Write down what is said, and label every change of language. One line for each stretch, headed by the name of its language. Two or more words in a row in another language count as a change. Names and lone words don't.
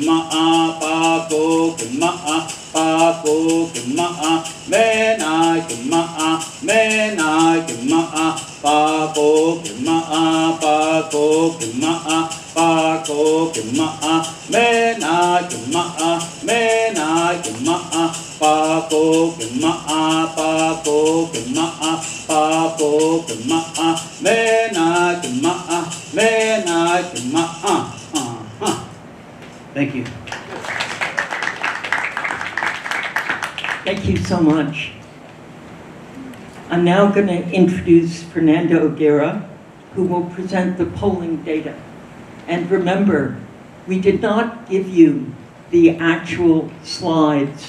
English: ma'a, Paco que ma'a, Paco que ma'a, mena que ma'a, mena que ma'a, Paco que ma'a, Paco que ma'a, Paco que ma'a, mena que ma'a, mena que ma'a, Paco que ma'a, Paco que ma'a, Paco que ma'a, mena que ma'a, mena que ma'a. Thank you. Thank you so much. I'm now going to introduce Fernando O'Gara, who will present the polling data. And remember, we did not give you the actual slides.